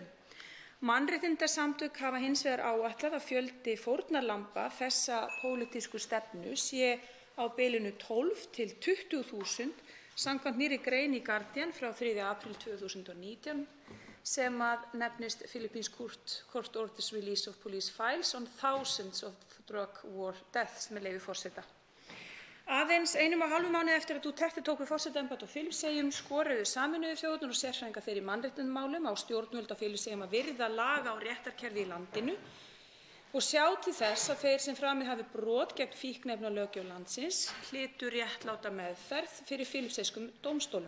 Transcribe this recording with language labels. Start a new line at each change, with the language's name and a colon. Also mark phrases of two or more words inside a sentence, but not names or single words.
Icelandic: Mannréttindasamtök hafa hins vegar áætlað að fjöldi fórnarlamba þessa pólitísku stefnu sé á bilinu 12 til 20.000 samkvæmt nýrri grein í Guardian frá 3. apríl 2019 sem nefnist Philippines Court Orders Release of Police Files on Thousands of Drug War Deaths, með leyfi forseta. Aðeins 1,5 mánuði eftir að Duterte tók við forsetaembætti á Filippseyjum skoruðu Sameinuðu þjóðirnar og sérfræðingar þeirra í mannréttindamálum á stjórnvöld á Filippseyjum að virða laga- og réttarkerfi í landinu og sjá til þess að þeir sem framið hafi brot gegn fíkniefnalöggjöf landsins hlytu réttláta meðferð fyrir filippseyskum dómstólum.